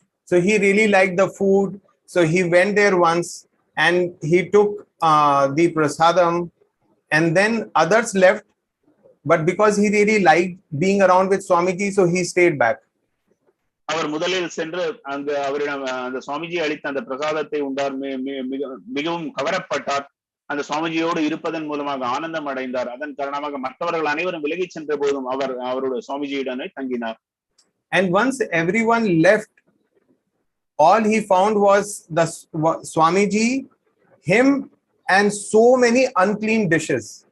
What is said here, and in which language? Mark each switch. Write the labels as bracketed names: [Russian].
[English] So he really liked the food. So he went there once and he took the prasadam, and then others left. But because he really liked being around with Swamiji, so he stayed back. [Tamil] அவர் முதலில் சென்று அங்கு அவரிடம் அந்த சுவாமிஜி அளித்த அந்த பிரசாதத்தை உண்டார். மிகவும் கவரப்பட்டார். அந்த சுவாமிஜியோடு இருப்பதன் மூலமாக ஆனந்தம் அடைந்தார். அதன் காரணமாக மற்றவர்கள் அனைவரும் விலகி சென்ற போதும் அவர் அவருடைய சுவாமிஜியுடனே தங்கினார். [English] And once everyone left, all he found was the Swamiji, him, and so many unclean dishes.